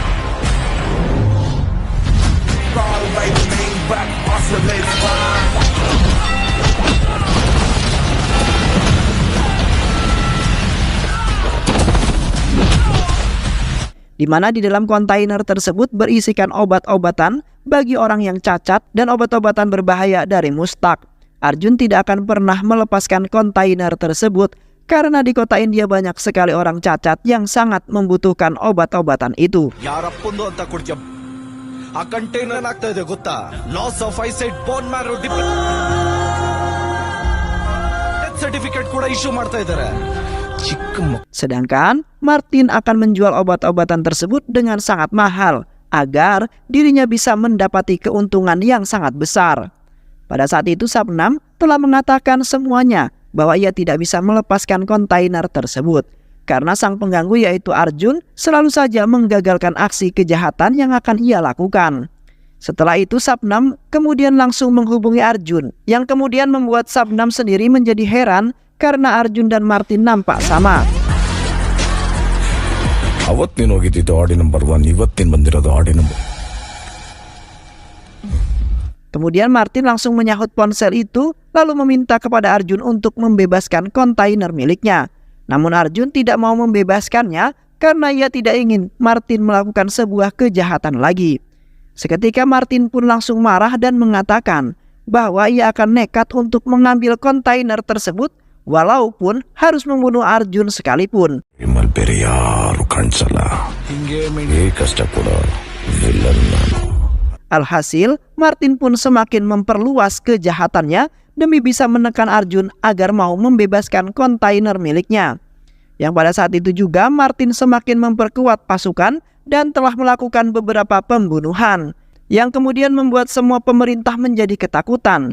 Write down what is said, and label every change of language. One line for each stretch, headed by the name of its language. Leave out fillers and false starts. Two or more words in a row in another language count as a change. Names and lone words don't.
Indonesian: Di mana di dalam kontainer tersebut berisikan obat-obatan bagi orang yang cacat dan obat-obatan berbahaya dari Mustak. Arjun tidak akan pernah melepaskan kontainer tersebut karena di kota India banyak sekali orang cacat yang sangat membutuhkan obat-obatan itu.
Kannada: ಯಾರಪ್ಪಂದು ಅಂತ ಕೊಡ್ತೀಯ ಆ ಕಂಟೈನರ್ ಆಗ್ತಾ ಇದೆ ಗೊತ್ತಾ
English: loss of eyesight bone marrow death certificate
Kannada: ಕೂಡ ಇಶ್ಯೂ ಮಾಡ್ತಾ ಇದ್ದಾರೆ.
Indonesian: Sedangkan Martin akan menjual obat-obatan tersebut dengan sangat mahal agar dirinya bisa mendapati keuntungan yang sangat besar. Pada saat itu Sabnam telah mengatakan semuanya bahwa ia tidak bisa melepaskan kontainer tersebut karena sang pengganggu yaitu Arjun selalu saja menggagalkan aksi kejahatan yang akan ia lakukan. Setelah itu Sabnam kemudian langsung menghubungi Arjun yang kemudian membuat Sabnam sendiri menjadi heran karena Arjun dan Martin nampak sama.
Kannada: ಅವತ್ತಿನ ಹೋಗಿದ್ದು ಆಡಿ ನಂಬರ್ 1 ಇವತ್ತಿನ ಬಂದಿರೋದು ಆಡಿ ನಂಬರ್.
Indonesian: Kemudian Martin langsung menyahut ponsel itu lalu meminta kepada Arjun untuk membebaskan kontainer miliknya. Namun Arjun tidak mau membebaskannya karena ia tidak ingin Martin melakukan sebuah kejahatan lagi. Seketika Martin pun langsung marah dan mengatakan bahwa ia akan nekat untuk mengambil kontainer tersebut walaupun harus membunuh Arjun sekalipun.
Kannada: ನಿಮ್ಮಲ್ಲಿ ಬೇರೆ ಯಾರು ಕಾಣಿಸಲ್ಲ ಹಿಂಗೆ ಕಷ್ಟ ಕೊಡೋ ವಿಲನ್ ನಾನು.
Indonesian: Alhasil, Martin pun semakin memperluas kejahatannya demi bisa menekan Arjun agar mau membebaskan kontainer miliknya. Yang pada saat itu juga Martin semakin memperkuat pasukan dan telah melakukan beberapa pembunuhan yang kemudian membuat semua pemerintah menjadi ketakutan.